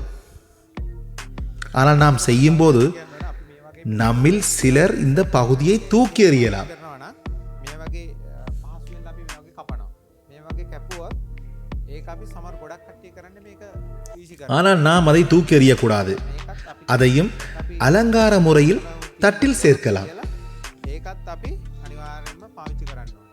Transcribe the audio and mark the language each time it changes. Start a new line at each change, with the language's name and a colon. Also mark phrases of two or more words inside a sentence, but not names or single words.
Tamil: ஆனால் நாம் செய்யும் போது நம்மில் சிலர் இந்த பகுதியை தூக்கி எறியலாம்.
Sinhala: කරනවා නම් මේ වගේ පහසුවෙන් අපි මේ වගේ කපනවා. මේ වගේ කැපුවොත් ඒක අපි සමහර ගොඩක් කට්ටිය කරන්නේ මේක ඊසි කරනවා.
Tamil: ஆனால் நாம் அதை தூக்கி எறியக்கூடாது.
Sinhala: මේකත් අපි
Tamil: அதையும் அலங்கார முறையில் தட்டில் சேர்க்கலாம்.
Sinhala: ඒකත් අපි අනිවාර්යෙන්ම පාවිච්චි කරන්න ඕනේ.